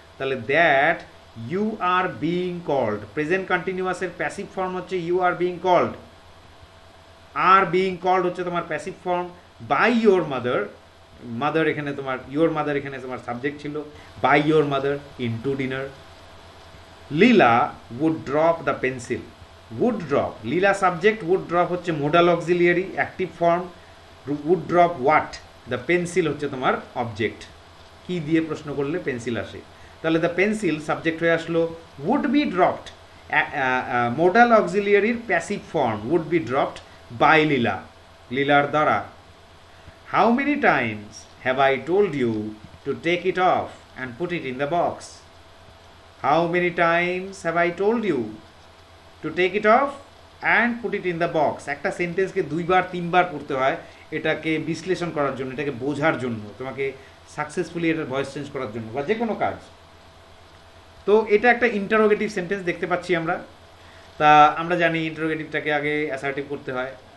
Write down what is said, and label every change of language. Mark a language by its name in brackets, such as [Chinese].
[Bangla] তাহলে [English] that you are being called, [Bangla] present কন্টিনিউয়াসের passive form হচ্ছে [English] you are being called, [Bangla] are being called হচ্ছে তোমার passive form, by your mother, mother এখানে তোমার your mother এখানে তোমার সাবজেক্ট ছিল, [English] By your mother in to dinner. [Bangla] Leela [English] would drop the pencil, [Bangla] would drop, Leela subject, would drop হচ্ছে modal auxiliary active form, [English] would drop what, the pencil [Bangla] হচ্ছে তোমার object. কি দিয়ে প্রশ্ন করলে পেন্সিল আসে, তাহলে দ্য পেন্সিল সাবজেক্ট হয়ে আসলো, would be dropped, modal অক্সিলিয়ারির passive form, [English] would be dropped by [Bangla] লীলা, লীলার দ্বারা। [English] How many times have I told you to take it off and put it in the box? How many times have I told you to take it off and put it in the box? [Bangla] একটা সেন্টেন্সকে দুইবার তিনবার পড়তে হয় এটাকে বিশ্লেষণ করার জন্য, এটাকে বোঝার জন্য, তোমাকে সাকসেসফুলি এটার ভয়েস চেঞ্জ করার জন্য বা যে কোনো কাজ। তো এটা একটা ইন্টারোগেটিভ সেন্টেন্স দেখতে পাচ্ছি আমরা। তা আমরা জানি ইন্টারোগেটিভটাকে আগে অ্যাসার্টিভ করতে হয়।